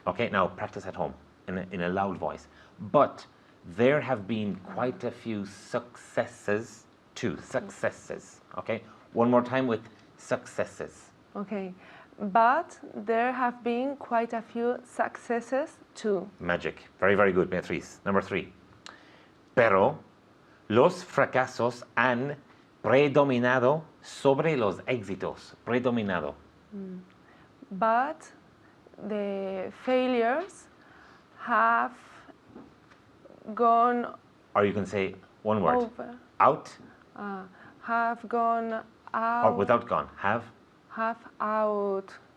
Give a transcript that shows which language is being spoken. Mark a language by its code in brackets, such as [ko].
[en] Okay, now practice at home in a loud voice. But there have been quite a few successes too. Successes. Okay, one more time with successes. Okay. But there have been quite a few successes too. Magic. Very, very good, Beatriz. Number 3. [es] Pero los fracasos han predominado sobre los éxitos. Predominado. [en] But the failures have gone Or you can say one word. over. Out Have gone out. or without gone. Have. Out.